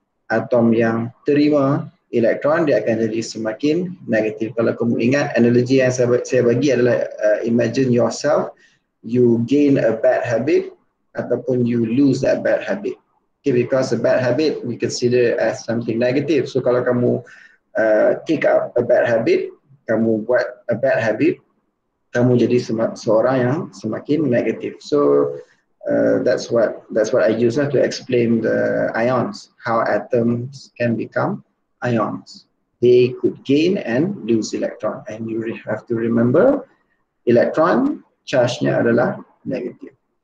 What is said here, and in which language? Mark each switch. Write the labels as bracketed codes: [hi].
[ms] Atom yang terima elektron, dia akan jadi semakin negatif. Kalau kamu ingat, analogi yang saya bagi adalah [en] imagine yourself, you gain a bad habit [ms] ataupun [en] you lose that bad habit. Okay, because a bad habit we consider as something negative. [ms] So kalau kamu [en] take up a bad habit, [ms] kamu buat [en] a bad habit, [ms] kamu jadi seorang yang semakin negatif. [en] So that's what I use to explain the ions, how atoms can become ions. They could gain and lose electron, and you have to remember electron charge-nya adalah negative.